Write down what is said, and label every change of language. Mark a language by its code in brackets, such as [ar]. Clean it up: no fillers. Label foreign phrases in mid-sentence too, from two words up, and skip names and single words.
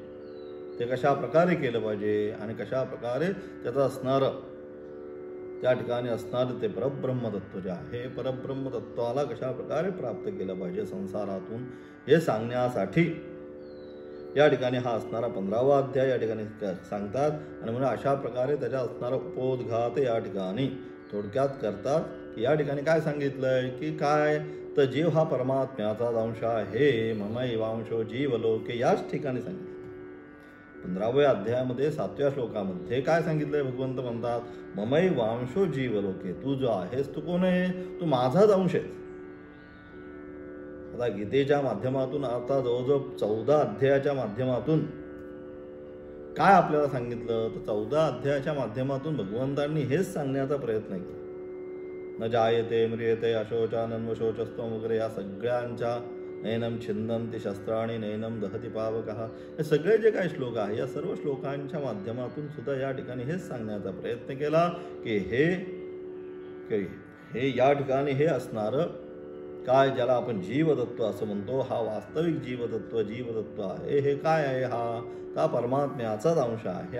[mr] ते कशा प्रकारे केलं पाहिजे आणि कशा प्रकारे त्याचं असणारं त्या ठिकाणी असणारं ते परब्रह्मतत्व जे आहे, परब्रह्मतत्वाला कशा प्रकारे प्राप्त केलं पाहिजे संसारातून, हे सांगण्यासाठी या ठिकाणी हा असणारा 15वा अध्याय या ठिकाणी सांगतात. आणि म्हणून अशा प्रकारे त्याच्या असणारा उपोद्घात या ठिकाणी थोडक्यात करतात की या ठिकाणी काय सांगितलंय की काय, तर जीव हा परमात्म्याचा अंश आहे, [sa] ममैवांशो जीवलोके, [mr] याच ठिकाणी सांगितलं. 15व्या अध्यायामध्ये 7व्या श्लोकामध्ये काय सांगितलंय, भगवंत म्हणतात [sa] ममैवांशो जीवलोके, [mr] तू जो आहेस तू कोण आहे, तू माझाच अंश आहेस. आता गीतेच्या माध्यमातून आता जवळजवळ 14 अध्यायाच्या माध्यमातून काय आपल्याला सांगितलं, तर 14 अध्यायाच्या माध्यमातून भगवंतांनी हेच सांगण्याचा प्रयत्न केला. [sa] न जायते म्रियते अशोचानन्वशोचस्त्वं [mr] वगैरे या सगळ्यांच्या [sa] नैनम छिंदन्ति शस्त्राणि नैनम दहति पावकः, [mr] हे सगळे जे काही श्लोक आहे या सर्व श्लोकांच्या माध्यमातून सुद्धा या ठिकाणी हेच सांगण्याचा प्रयत्न केला की हे या ठिकाणी हे असणारं काय, ज्याला आपण जीवतत्व असं म्हणतो, हा वास्तविक जीवतत्व आहे. हे काय आहे, हा परमात्म्याचाच अंश आहे.